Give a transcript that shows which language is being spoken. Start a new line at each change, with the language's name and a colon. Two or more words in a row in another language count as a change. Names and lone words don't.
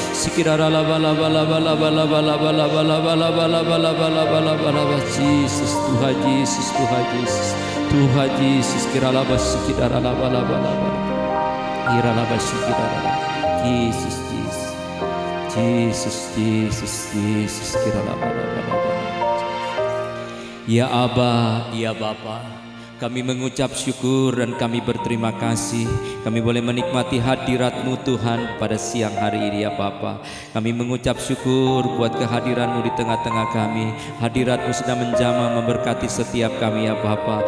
Indonesian: Sikiralabalabalabalabalabalabalabalabalabalabalabala. Jesus, Tuhan Yesus, Tuhan Yesus. Tuhan Yesus, kiralabasi kiralabalabalabala. Kiralabasi kiralabala. Jesus, Jesus. Jesus, Jesus, Jesus, kiralabalabalabala. Ya Aba, ya Bapa, kami mengucap syukur dan kami berterima kasih. Kami boleh menikmati hadirat-Mu Tuhan pada siang hari ini ya Bapa. Kami mengucap syukur buat kehadiran-Mu di tengah-tengah kami. Hadirat-Mu sedang menjamah memberkati setiap kami ya Bapa.